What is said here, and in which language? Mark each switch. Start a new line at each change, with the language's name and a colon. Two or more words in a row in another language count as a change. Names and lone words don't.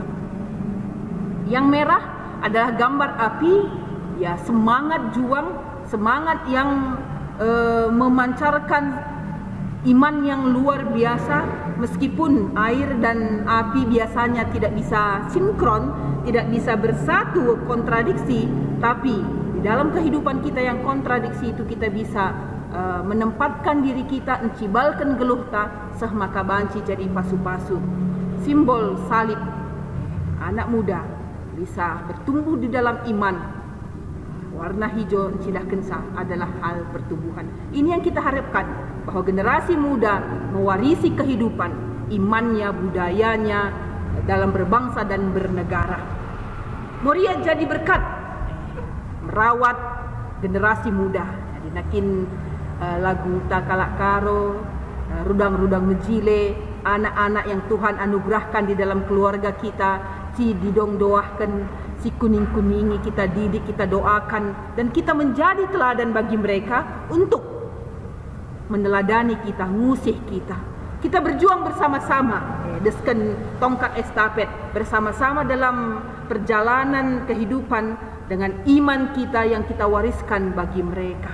Indonesian: Yang merah adalah gambar api, ya semangat juang, semangat yang memancarkan iman yang luar biasa. Meskipun air dan api biasanya tidak bisa sinkron, tidak bisa bersatu, kontradiksi, tapi di dalam kehidupan kita yang kontradiksi itu kita bisa menempatkan diri kita,
Batak Karo: encibalkan geluh ta, seh maka banci jadi pasu-pasu.
Indonesian: Simbol salib, anak muda bisa bertumbuh di dalam iman. Warna hijau
Batak Karo: encilahkan sa
Indonesian: adalah hal pertumbuhan. Ini yang kita harapkan, bahwa generasi muda mewarisi kehidupan, imannya, budayanya dalam berbangsa dan bernegara. Moria jadi berkat merawat generasi muda. Jadi nakin lagu Takalak Karo, Rudang-rudang Mejile, anak-anak yang Tuhan anugerahkan di dalam keluarga kita,
Batak Karo: si didong doahkan, si kuning-kuningi
Indonesian: kita didik, kita doakan, dan kita menjadi teladan bagi mereka untuk meneladani kita,
Batak Karo: ngusih kita.
Indonesian: Kita berjuang bersama-sama, desken tongkat estafet bersama-sama dalam perjalanan kehidupan dengan iman kita yang kita wariskan bagi mereka.